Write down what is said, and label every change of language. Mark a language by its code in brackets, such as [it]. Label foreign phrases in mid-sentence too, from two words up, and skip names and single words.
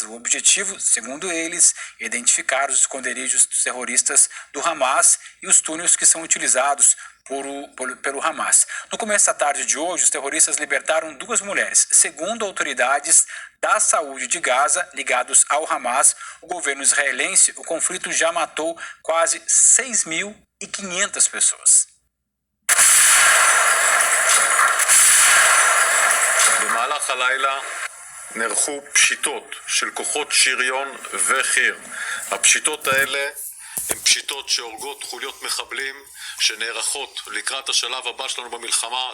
[pt] O objetivo, segundo eles, é identificar os esconderijos dos terroristas do Hamas e os túneis que são utilizados pelo Hamas. No começo da tarde de hoje, os terroristas libertaram 2 mulheres. Segundo autoridades da saúde de Gaza, ligados ao Hamas, o governo israelense, o conflito já matou quase 6.500 pessoas. [he] במהלך הלילה נערכו פשיטות של כוחות שריון וחי"ר. הפשיטות האלה הן פשיטות שהורגות חוליות מחבלים שנערכות לקראת השלב הבא שלנו במלחמה.